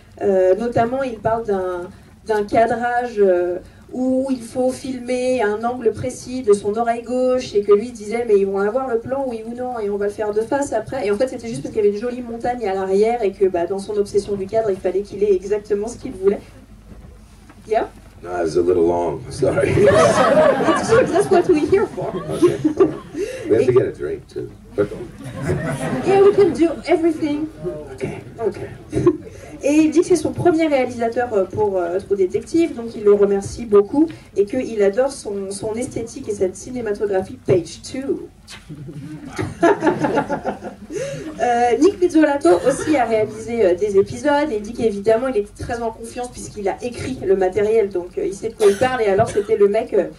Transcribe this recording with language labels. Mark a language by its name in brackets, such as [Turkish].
[French] Notamment, il parle d'un cadrage où il faut filmer un angle précis de son oreille gauche et que lui disait mais ils vont avoir le plan oui ou non et on va le faire de face après. Et en fait c'était juste parce qu'il y avait une jolie montagne à l'arrière et que dans son obsession du cadre il fallait qu'il ait exactement ce qu'il voulait. [English] Yeah? No, it was a little long, sorry. It's good, that's what we're here for. Okay. We have to get a drink too. Yeah, we can do everything. Okay. [French] Et il dit que c'est son premier réalisateur pour True Detective, donc il le remercie beaucoup et qu'il adore son esthétique et cette cinématographie Page 2. Nick Pizzolatto aussi a réalisé des épisodes et il dit qu'évidemment il est très en confiance puisqu'il a écrit le matériel, donc il sait de quoi il parle. Et alors c'était le mec...